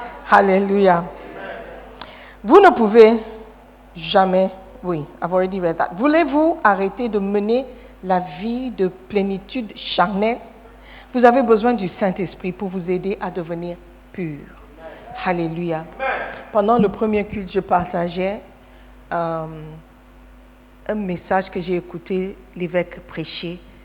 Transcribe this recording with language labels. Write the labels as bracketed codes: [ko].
[fr] Alléluia. Vous ne pouvez jamais, oui, [en] I've already read that. [fr] Voulez-vous arrêter de mener la vie de plénitude charnelle? Vous avez besoin du Saint-Esprit pour vous aider à devenir pur. Alléluia. Pendant le premier culte, je partageais un message que j'ai écouté l'évêque prêcher.